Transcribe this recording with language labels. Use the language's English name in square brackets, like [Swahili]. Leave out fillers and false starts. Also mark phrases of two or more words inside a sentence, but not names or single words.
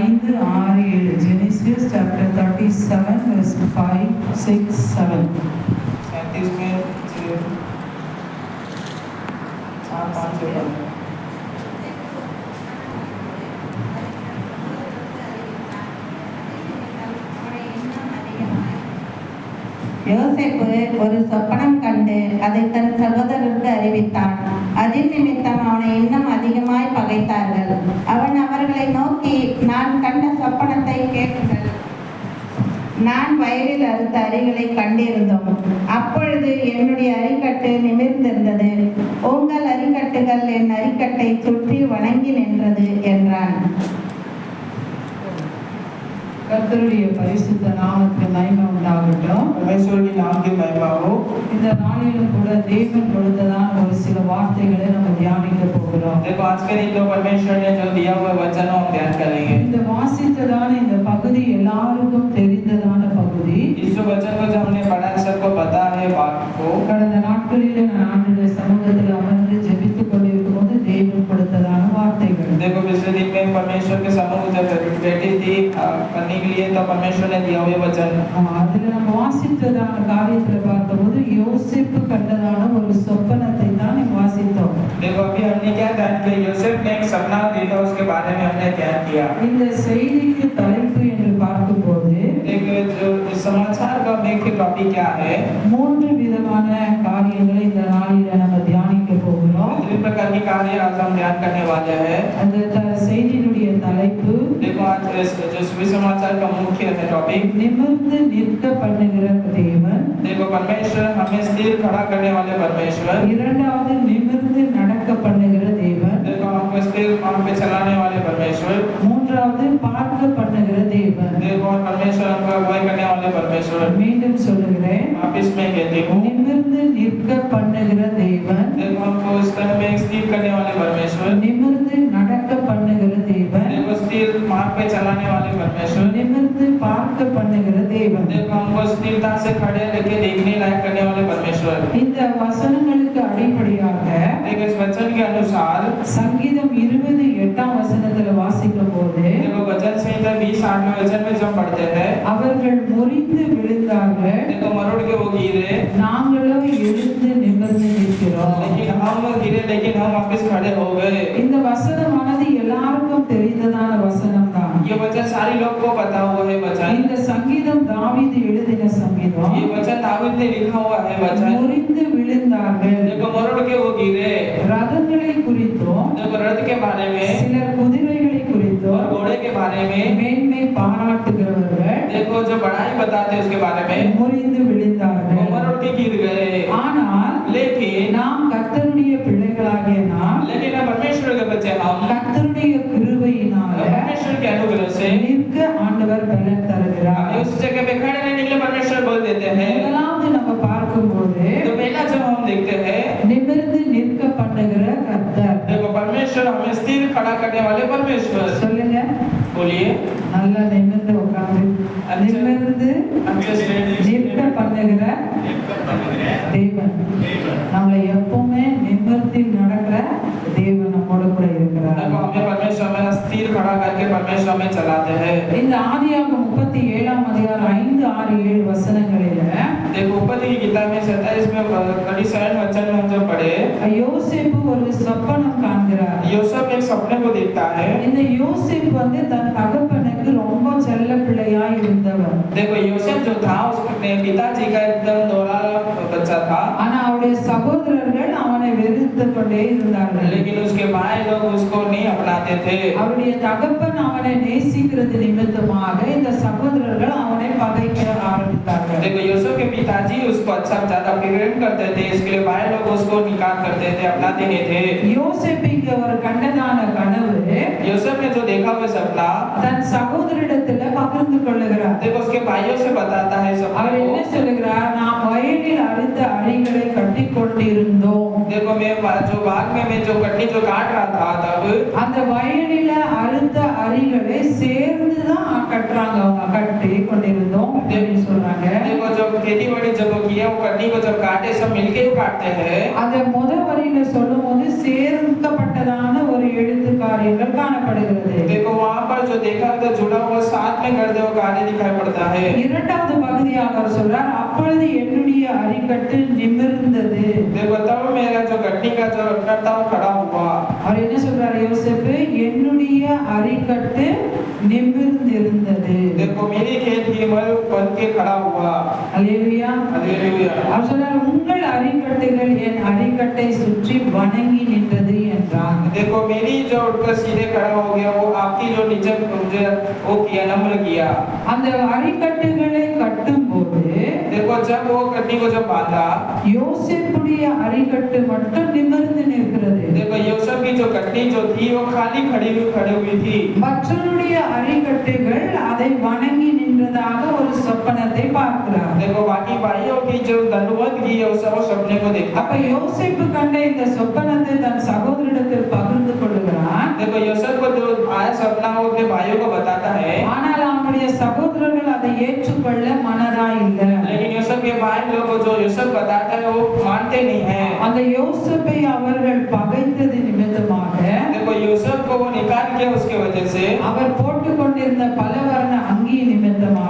[English] 5, 6, 7. Genesis chapter 37 verse 5, 6, 7. [Hindi] 37 में 4, 5 से [Tamil] யோசேப்பு ஒரு சொப்பனம் கண்டு அதை தன் சகோதரருக்கு அறிவித்தான். அதின் நிமித்தம் அவனை இன்னும் அதிகமாய் பகைத்தார்கள். அவன் அவர்களை நோக்கி, நான் கண்ட சொப்பனத்தை கேளுங்கள். நான் வயலில் அறுத்த அரிகளை கண்டிருந்தோம். அப்பொழுது என்னுடைய அரிக்கட்டு நிமிர்ந்திருந்தது. உங்கள் அரிக்கட்டுகள் என் அரிக்கட்டை சுற்றி வணங்கி நின்றது என்றான். கர்த்தருடைய பரிசுத்த நாமத்துக்கு மகிமை உண்டாகட்டும். [Hindi] परमेश्वर के नाम की महिमा हो। [Tamil] இந்த நாளிலும் கூட தேவன் கொடுத்ததான ஒரு சில வார்த்தைகளை நம்ம தியானிக்க போகிறோம். [Hindi] देखो आज के दिन तो परमेश्वर ने जो दिया हुआ वचन हम ध्यान करेंगे। [Tamil] இந்த வாசித்ததான இந்த பகுதி எல்லாருக்கும் தெரிந்ததான பகுதி. [Hindi] इस जो वचन को जो हमने पढ़ा सबको पता है बात को। [Tamil] கடந்த நாட்களிலே நான் ஆண்டவருடைய சமூகத்தில் அமர்ந்து ஜெபித்துக் கொண்டிருக்கும்போது தேவன் கொடுத்ததான வார்த்தைகள். [Hindi] देखो पिछले दिन में परमेश्वर के समूह जब बैठी थी करने के लिए तो परमेश्वर ने दिया हुआ वचन। [Tamil] அதுல நம்ம வாசித்ததான காரியத்துல பார்த்தபோது யோசேப்பு கண்டதான ஒரு சொப்பனத்தை தான் நம்ம வாசித்தோம். [Hindi] देखो अभी हमने क्या ध्यान किया, यूसुफ ने एक सपना देखा, उसके बारे में हमने ध्यान किया। [Tamil] இந்த செய்திக்கு தலைப்பு என்று பார்க்கும்போது [Hindi] देखो जो इस समाचार का मुख्य टॉपिक क्या है, [Tamil] 3 விதமான காரியங்களை இந்த நாளிலே நம்ம தியானிக்க போகிறோம். [Hindi] 3 प्रकार के कार्य आज हम ध्यान करने वाले हैं। [Tamil] அந்த செய்தியினுடைய தலைப்பு [Hindi] देखो आज जो सुसमाचार का मुख्य है टॉपिक, [Tamil] நிமிர்ந்து நிற்க பண்ணுகிற தேவன். [Hindi] देखो परमेश्वर हमें स्थिर खड़ा करने वाले परमेश्वर। [Tamil] இரண்டாவது நிமிர்ந்து நடக்க பண்ணுகிற தேவன். [Hindi] देखो हमको स्थिर मार्ग पे चलाने वाले परमेश्वर। [Tamil] மூன்றாவது பார்க்க பண்ணுகிற தேவன். [Hindi] देखो परमेश्वर हमको अगुवाई करने वाले परमेश्वर। [Tamil] மீண்டும் சொல்லுகிறேன், [Hindi] वापस मैं कहती हूँ, [Tamil] நிமிர்ந்து நிற்க பண்ணுகிற தேவன். [Hindi] देखो हमको स्थिर में स्थिर करने वाले परमेश्वर। [Tamil] நிமிர்ந்து நடக்க பண்ணுகிற தேவன். [Hindi] देखो स्थिर मार्ग पे चलाने वाले परमेश्वर। [Tamil] நிமிர்ந்து பார்க்க பண்ணுகிற தேவன். [Hindi] देखो हमको स्थिरता से खड़े लेके देखने लायक करने वाले परमेश्वर। [Tamil] இந்த वचनங்களுக்கு அடிப்படையாக [Hindi] देखो इस वचन के अनुसार [Tamil] சங்கீதம் 28ஆம் வசனத்துல வாசிக்கும்போது [Hindi] देखो वचन संहिता 20:8 वचन में जब पढ़ते हैं, [Tamil] அவர்கள் முறிந்து விழுந்தார்கள், [Hindi] देखो मरोड़ के वो गिरे, [Tamil] நாங்களோ எழுந்து நிமிர்ந்து நிற்கிறோம். [Hindi] लेकिन हम गिरे लेकिन हम वापस खड़े हो गए। [Tamil] இந்த வசனமானது எல்லாருக்கும் தெரிந்ததான வசனம் தான். [Hindi] ये वचन सारे लोग को पता हुआ है वचन। [Tamil] இந்த சங்கீதம் தாவீது எழுதின சங்கீதம். [Hindi] ये वचन दाऊद ने लिखा हुआ है वचन। [Tamil] முறிந்து விழுந்தார்கள். [Hindi] देखो मरोड़ के वो गिरे, [Tamil] ரதங்களை குறித்தும் [Hindi] देखो रथ के बारे में [Tamil] சிலர் குதிரைகளை [Hindi] और [Tamil] குறித்தும் [Hindi] घोड़े के बारे में, [Tamil] மேன்மை பாராட்டுகிறவர்கள் [Hindi] देखो जो बड़ाई बताते हैं उसके बारे में [Tamil] முறிந்து [Hindi] वो [Tamil] விழுந்தார்கள். [Hindi] मरोड़ के गिर गए। [Tamil] ஆனால் [Hindi] लेकिन [Tamil] நாம் கர்த்தருடைய பிள்ளைகளாகிய நாம் [Hindi] लेकिन हम परमेश्वर के बच्चे, हम [Tamil] கர்த்தருடைய கிருபையினால [Hindi] परमेश्वर के अनुग्रह से [Tamil] நிற்க ஆண்டவர் பலன் தருகிறார். [Hindi] उस जगह पे खड़े रहने के लिए परमेश्वर बोल देते हैं। [Tamil] முதலாவது நம்ம பார்க்கும்போது [Hindi] तो पहला जब हम देखते हैं, [Tamil] நிமிர்ந்து நிற்க பண்ணுகிற கர்த்தர். [Hindi] देखो परमेश्वर हमें स्थिर खड़ा करने वाले परमेश्वर। [Tamil] சொல்லுங்க, [Hindi] बोलिए [Tamil] நல்லா நிமிர்ந்து உட்கார்ந்து நிமிர்ந்து [Hindi] अच्छे से [Tamil] நிற்க பண்ணுகிற தேவன். நம்மளை எப்பவுமே நிமிர்த்தி நடக்கிற தேவன் நம்மோட கூட இருக்கிறார். [Hindi] देखो हमें परमेश्वर हमें स्थिर खड़ा करके परमेश्वर हमें चलाते हैं। [Tamil] இந்த ஆதியாகமம் 37ஆம் அதிகாரம் 5, 6, 7 வசனங்களில [Hindi] देखो उपपत्ति की किताब में 27 में 37 वचन में हम जब पढ़े, [Tamil] யோசேப்பு ஒரு சொப்பனம் காண்கிறார். [Hindi] यूसुफ एक सपने को देखता है। [Tamil] இந்த யோசேப்பு தன் தகப்பனுக்கு ரொம்ப செல்ல பிள்ளையாய் இருந்தவர். [Hindi] देखो यूसुफ जो था उसके पिताजी का एकदम दोहरा बच्चा था, [Tamil] ஆனா அவருடைய சகோதரர்கள் அவனை வெறுத்து கொண்டே இருந்தார்கள். [Hindi] लेकिन उसके भाई लोग उसको नहीं अपनाते थे। [Tamil] அவருடைய தகப்பன் அவனை நேசிக்கிறது நிமித்தமாக இந்த சகோதரர்கள் அவனை பகைக்க ஆரம்பித்தார்கள். [Hindi] देखो यूसुफ के पिताजी उसको अच्छा ज्यादा प्रेम करते थे, इसके लिए भाई लोग उसको निकाल करते थे, अपनाते नहीं थे। [Tamil] யோசேப்புக்கு ஒரு கண்டதான கனவு [Hindi] यूसुफ ने जो देखा वो सपना [Tamil] தன் சகோதரிடத்துல பகிர்ந்து கொள்ளுகிறார். [Hindi] देखो उसके भाइयों से बताता है [Tamil] அவர் என்ன [Hindi] सपना। [Tamil] சொல்லுகிறார், நாம் வயலில் அறுத்த அரிகளை கட்டி கொண்டிருந்தோம். [Hindi] देखो मैं जो बाग में मैं जो कटनी जो काट रहा था तब [Tamil] அந்த வயலில அறுத்த அரிகளை சேர்ந்து தான் கட்டுறாங்க, அவங்க கட்டி கொண்டிருந்தோம் அப்படின்னு சொல்றாங்க. [Hindi] देखो जब खेती बाड़ी जब किया वो कटनी को जब काटे सब मिलके ही काटते हैं। [Tamil] அந்த வரியில சொல்லும்போது சேர்க்கப்பட்டதான ஒரு எழுத்து காரியங்கள் காணப்படுகிறது. [Hindi] देखो वहां पर जो देखा तो जुड़ा हुआ साथ में करते हुए कार्य दिखाई पड़ता है। [Tamil] இரண்டாவது பகுதியாக அவர் சொல்றார், அப்பொழுது என்னுடைய அரிக்கட்டு நிமிர்ந்தது. [Hindi] देखो तब मेरा जो कटनी का जो करता वो खड़ा हुआ। [Tamil] அவர் என்ன சொல்றாரு யோசேப்பு, என்னுடைய அரிக்கட்டு நிமிர்ந்திருந்தது. [Hindi] देखो मेरी खेत की मल बन के खड़ा हुआ। [Tamil] அல்லேலூயா [Hindi] हालेलुया। [Tamil] அவர் சொல்றார், உங்கள் அரிக்கட்டுகள் என் அரிக்கட்டை சுற்றி வணங்கி நின்றது என்றார். [Hindi] देखो मेरी जो उठकर सीधे खड़ा हो गया वो आपकी जो नीचे मुझे वो किया नम्र किया। [Tamil] அந்த அரிக்கட்டுகளை கட்டும்போது [Hindi] देखो जब वो कटनी को जब बांधा [Tamil] யோசேப்புடைய அரிக்கட்டு மட்டும் நிமிர்ந்து நிற்கிறது. [Hindi] देखो यूसुफ की जो कटनी जो थी वो खाली खड़ी हुई थी। [Tamil] மற்றவருடைய அரிக்கட்டுகள் அதை வணங்கி நின்றதாக ஒரு சொப்பனத்தை பார்க்கிறார். [Hindi] देखो बाकी भाइयों की जो दंडवत की है उस सपने को देखता। [Tamil] அப்ப யோசேப்பு கண்ட இந்த சொப்பனத்தை தன் சகோதரரிடத்தில் பகிர்ந்து கொள்கிறான். [Hindi] देखो यूसुफ को जो आया सपना वो अपने भाइयों को बताता है, [Tamil] ஆனால் அவனுடைய சகோதரர்கள் அதை ஏற்றுக்கொள்ள மனதாய் இல்லை. [Hindi] लेकिन यूसुफ के भाई लोग को जो यूसुफ बताता है वो मानते नहीं है। [Tamil] அந்த யோசேப்பை அவர்கள் பகைத்தது நிமித்தமாக [Hindi] देखो यूसुफ को वो निकाल किया उसके वजह से, [Tamil] அவர் போட்டுக்கொண்டிருந்த பலவர்ண அங்கி நிமித்தமாக